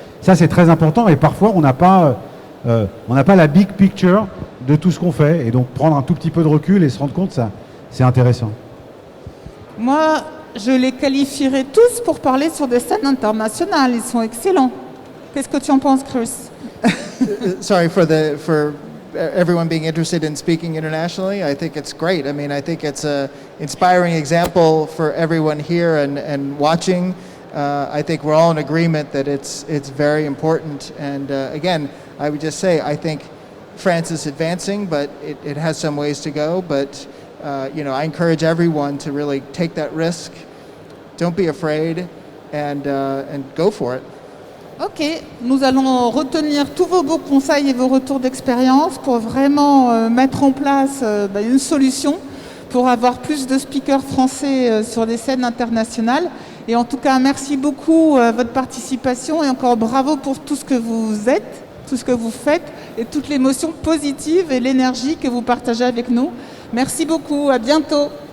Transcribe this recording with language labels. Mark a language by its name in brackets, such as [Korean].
[French] Ça, c'est très important, et parfois, on n'a pas la [English] big picture [French] de tout ce qu'on fait. Et donc, prendre un tout petit peu de recul et se rendre compte, ça, c'est intéressant. Moi, je les qualifierais tous pour parler sur des scènes internationales. Ils sont excellents. Qu'est-ce que tu en penses, Chris? [English] Sorry for everyone being interested in speaking internationally. I think it's great. I mean, I think it's an inspiring example for everyone here and watching. I think we're all in agreement that it's very important. And again, I would just say I think France is advancing, but it has some ways to go. But you know, I encourage everyone to really take that risk. Don't be afraid, and go for it. [French] Ok, nous allons retenir tous vos beaux conseils et vos retours d'expérience pour vraiment mettre en place une solution pour avoir plus de speakers français sur des scènes internationales. Et en tout cas, merci beaucoup votre participation et encore bravo pour tout ce que vous êtes, tout ce que vous faites et toute l'émotion positive et l'énergie que vous partagez avec nous. Merci beaucoup, à bientôt.